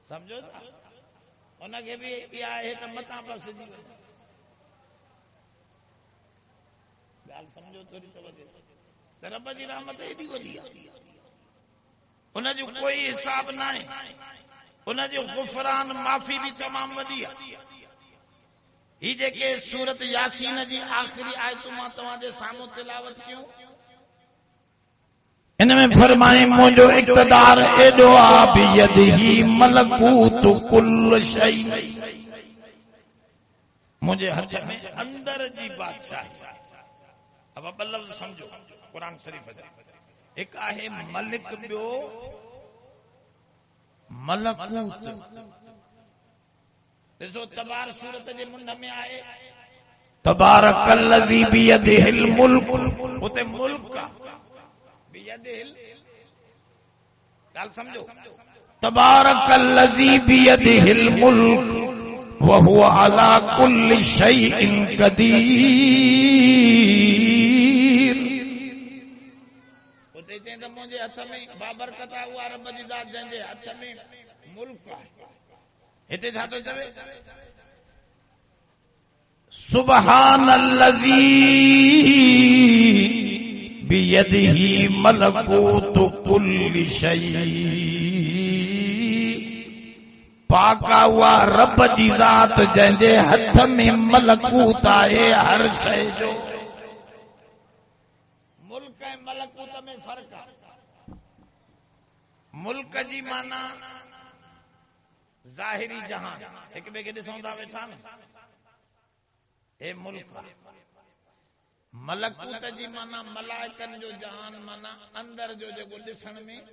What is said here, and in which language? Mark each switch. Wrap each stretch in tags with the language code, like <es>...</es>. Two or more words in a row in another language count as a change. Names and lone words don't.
<sd>समझो था उनखे भी इहा आहे त मतां बसिजी वञे ॻाल्हि समझो थोरी त रब जी रहमत एॾी वॾी आहे उनजो कोई हिसाब न आहे उनजो गुफ़रान माफ़ी भी तमाम वॾी आहे ही जेके सूरत यासीन जी आख़िरी आयतूं मां तव्हांजे साम्हूं तिलावत कयूं इनमें फरमाए मुंहिंजो इक़्तिदार एॾो आहे</sd> <ar>بيده ملكوت كل شيء</ar> <sd>मुंहिंजे हथ में अंदर जी बादशाही अब ॿ लफ़्ज़ समझो कुरान शरीफ़ जा हिकु आहे मलिक ॿियो मलकूत ॾिसो तबार सूरत जे मुंड में आहे</sd> <ar>تبارك الذي بيده الملك</ar> <sd>उते</sd> <ar>الملك بيده</ar> <sd>ॻाल्हि समझो</sd> <ar>تبارك الذي بيده الملك وهو على كل شيء</ar> <sd>क़दीर उते चई त मुंहिंजे हथ में बाबरकत आहे उहा रब जी ज़ात जंहिंजे हथ में मुल्क आहे हिते छा थो चवे</sd> <ar>سبحان الذي بيده ملكوت كل شيء</ar> <sd>पाका हुआ रब जी ज़ात जंहिंजे हथ में मलकूत आहे हर शइ जो मुल्क ऐं मलकूत में फ़र्क़ु आहे मुल्क जी माना ज़ाहिरी जहान हिक ॿिए खे ॾिसूं था वेठा न हे मुल्क मलकूत जी माना मलाइकनि जो जहान माना अंदर जो जेको ॾिसण में</sd>